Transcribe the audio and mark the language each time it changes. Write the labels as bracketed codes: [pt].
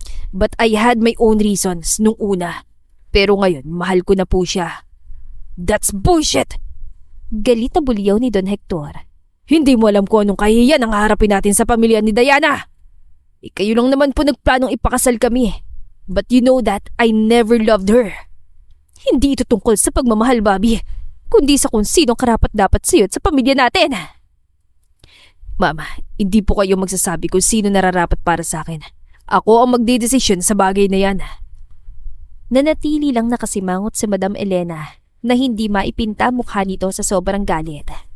[en] But I had my own reasons [tl] nung una. Pero ngayon, mahal ko na po siya. [en] That's bullshit! [tl] Galit na bulyaw ni Don Hector. Hindi mo alam kung anong kahihiyan ang haharapin natin sa pamilya ni Diana. Kayo lang naman po nagplanong ipakasal kami. [en] But you know that I never loved her. [tl] Hindi ito tungkol sa pagmamahal, Bobby, kundi sa kung sinong karapat-dapat sa'yo at sa pamilya natin. Mama, hindi po kayo magsasabi kung sino nararapat para sa akin. Ako ang magdedesisyon sa bagay na yan. Nanatili lang nakasimangot si Madam Elena na hindi maipinta mukha nito sa sobrang galit.